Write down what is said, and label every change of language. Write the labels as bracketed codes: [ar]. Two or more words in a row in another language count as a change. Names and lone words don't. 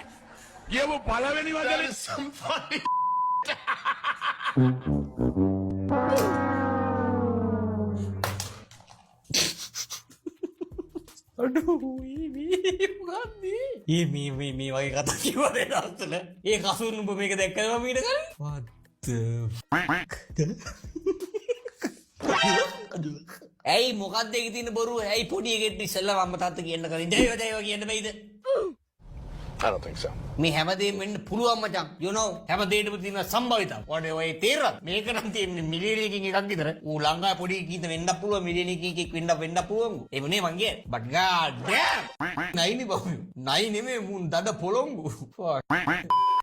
[si] කියමු පළවෙනි වචනේ සම්පූර්ණ මේ වගේ කතා කිව්වද දවස්වල? ඒ කසුන් උඹ මේක දැක්කද මම ඊට කලින්? [en] What the fuck? [si] ඇයි මොකක්ද ඒකේ තියෙන බොරුව? ඇයි පොඩි එකෙක් ඉස්සෙල්ලා අම්මා තාත්තා කියන්න කලින් ජයව කියන්න බැයිද? [en] I don't think so. [si] මේ හැමදේම වෙන්න පුළුවන් මචං. [en] You know [si] හැමදේටම තියෙන සම්භාවිතාව. ඔය තේරෙනවද? මේක නම් තියෙන්නේ මිලියන එකකින් එකක් විතර. ඌ ලංකාවේ පොඩි කීත වෙන්නත් පුළුවන් මිලියන එකකින් එකක් වෙන්න පුළුවන්. ඒ වනේ මං කියන්නේ. [en] But god damn. [si] නයිනේ බබු. නයි නෙමෙයි මුන් දඩ පොළොංගු. [en] Fuck.